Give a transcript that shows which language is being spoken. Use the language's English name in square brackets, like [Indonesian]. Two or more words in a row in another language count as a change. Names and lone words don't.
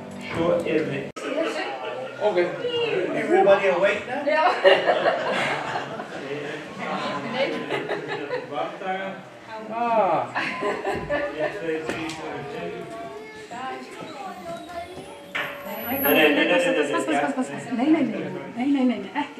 [Icelandic] Svo erum við. [English] Okay. Everybody awake now? [Icelandic] Já. Vardaga. Ah. [English] 1, 2, 3, 4, 5. [Icelandic] Nei, ekki.